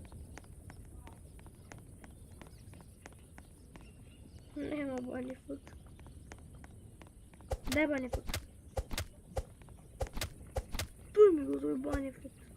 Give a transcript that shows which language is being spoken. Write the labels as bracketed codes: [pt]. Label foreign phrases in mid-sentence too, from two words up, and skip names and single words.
[mk] Нема [en] bunny food. [mk] Дај [en] bunny food. [mk] Туј ми го тој [en] bunny food.